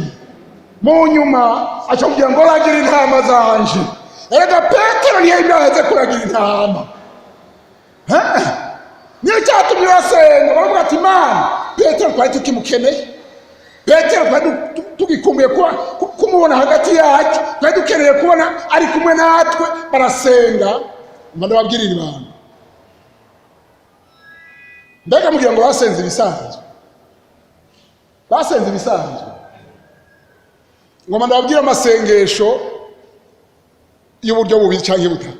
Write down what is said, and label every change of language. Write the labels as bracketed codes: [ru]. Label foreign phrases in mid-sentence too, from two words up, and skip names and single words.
[rn] Mu nyuma acamubwira ngo ragira intama zanje. Erega Petero niyo yaheze kuragira intama. Niyo cyatumye basenga baravuga ati Imana, Petero twari tukimukeneye, Petero twari tugikumbuye kumubona hagati yacu, twari dukeneye kubona ari kumwe natwe. Barasenga ndababwirira ibanga. Mbega mugira ngo basenze ibisanzwe, basenze ibisanzwe. Ngoma ndababwira amasengesho y'uburyo bubiri cyangwa butatu.